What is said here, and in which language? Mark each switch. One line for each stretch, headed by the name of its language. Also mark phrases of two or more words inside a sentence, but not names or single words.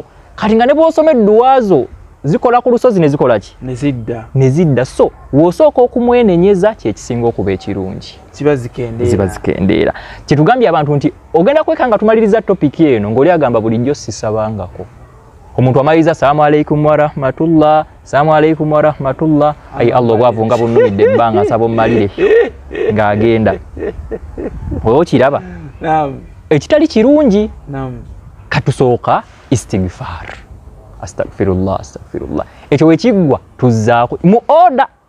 Ganda: Kati nga ne bw'osoma edduwazo zikola ku lusozi ne zikola ki? Nezidda. So wosooka okumwenenyeza kyekisinga okuba ekirungi. Ziba zikendeera. Kyetugambye abantu nti ogenda kwekanga tumaliriza topiki eno ng'oli agamba bulijjo sisabangako. Omuntu amaliriza
Arabic: السلام عليكم ورحمة الله, السلام عليكم ورحمة الله.
Ganda: Ayi Allah obwavu nga bunnumidde ebbanga nsaba ommalire ng'agenda. Oyo kiraba? Ekitali kirungi. Katusooka istighfar. Astaghfirullah. Ekyo wekiggwa tuzzaako mu order.